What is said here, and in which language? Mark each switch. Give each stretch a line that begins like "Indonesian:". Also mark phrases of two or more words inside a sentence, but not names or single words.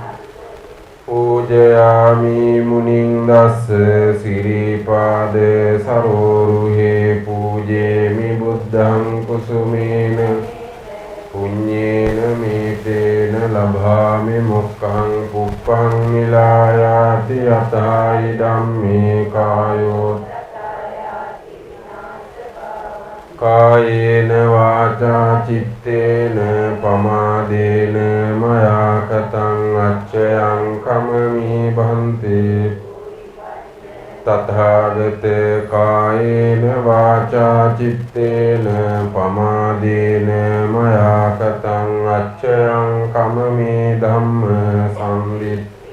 Pali: පූජයාමි මුනිං දස්ස සිරිපාද සරෝරුහේ පූජේමි බුද්ධං කුසුමේන පුඤ්ඤේන මේතේන ලභාමි මොක්ඛං පුප්පං මිලායාති යතයි ධම්මේ කායෝ කායේන වාචා චිත්තේන පමාදේන මයා කතං අච්චයං කමමි භන්තේ තථාගත කායේන වාචා චිත්තේන පමාදේන මයා කතං අච්චයං කමමි ධම්ම සම්විත්